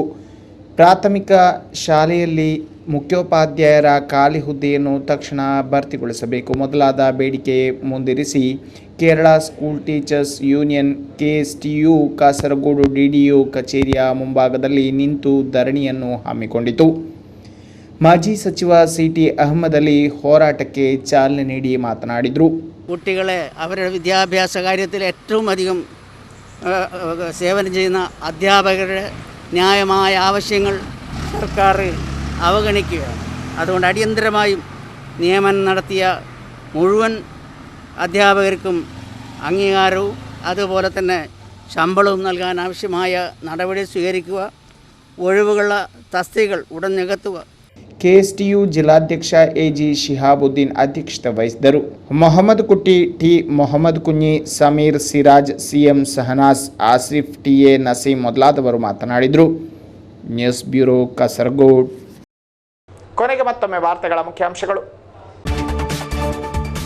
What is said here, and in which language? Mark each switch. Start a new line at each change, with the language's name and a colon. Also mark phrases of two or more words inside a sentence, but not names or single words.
Kannada: ಪ್ರಾಥಮಿಕ ಶಾಲೆಯಲ್ಲಿ ಮುಖ್ಯೋಪಾಧ್ಯಾಯರ ಖಾಲಿ ಹುದ್ದೆಯನ್ನು ತಕ್ಷಣ ಭರ್ತಿಗೊಳಿಸಬೇಕು ಮೊದಲಾದ ಬೇಡಿಕೆ ಮುಂದಿರಿಸಿ ಕೇರಳ ಸ್ಕೂಲ್ ಟೀಚರ್ಸ್ ಯೂನಿಯನ್ KSTU ಕಾಸರಗೋಡು DDO ಕಚೇರಿಯ ಮುಂಭಾಗದಲ್ಲಿ ನಿಂತು ಧರಣಿಯನ್ನು ಹಮ್ಮಿಕೊಂಡಿತು. മാജി സಚಿವ CT അഹമ്മദ് അലി ಹೋರಾಟಕ್ಕೆ ಚಾಲನೆ ನೀಡಿ ಮಾತನಾಡಿದರು.
Malayalam: കുട്ടികളെ അവരുടെ വിദ്യാഭ്യാസ കാര്യത്തിൽ ഏറ്റവും അധികം സേവനം ചെയ്യുന്ന അധ്യാപകരുടെ ന്യായമായ ആവശ്യങ്ങൾ സർക്കാർ അവഗണിക്കുകയാണ്. അതുകൊണ്ട് അടിയന്തരമായും നിയമനം നടത്തിയ മുഴുവൻ അധ്യാപകർക്കും അംഗീകാരവും അതുപോലെ തന്നെ ശമ്പളവും നൽകാൻ ആവശ്യമായ നടപടി സ്വീകരിക്കുക. ഒഴിവുകളുള്ള തസ്തികകൾ ഉടൻ നികത്തുക.
Kannada: KSTU ಜಿಲ್ಲಾಧ್ಯಕ್ಷ AG ಶಿಹಾಬುದ್ದೀನ್ ಅಧ್ಯಕ್ಷತೆ ವಹಿಸಿದರು. ಮೊಹಮ್ಮದ್ ಕುಟ್ಟಿ, T ಮೊಹಮ್ಮದ್ ಕುഞ്ഞಿ, ಸಮೀರ್, ಸಿರಾಜ್, CM ಸಹನಾಸ್, ಆಸಿಫ್, TA ನಸೀಂ ಮೊದಲಾದವರು ಮಾತನಾಡಿದರು. ನ್ಯೂಸ್ ಬ್ಯೂರೋ ಕಾಸರಗೋಡು. ಕೊನೆಗೆ ಮತ್ತೊಮ್ಮೆ ವಾರ್ತೆಗಳ ಮುಖ್ಯಾಂಶಗಳು.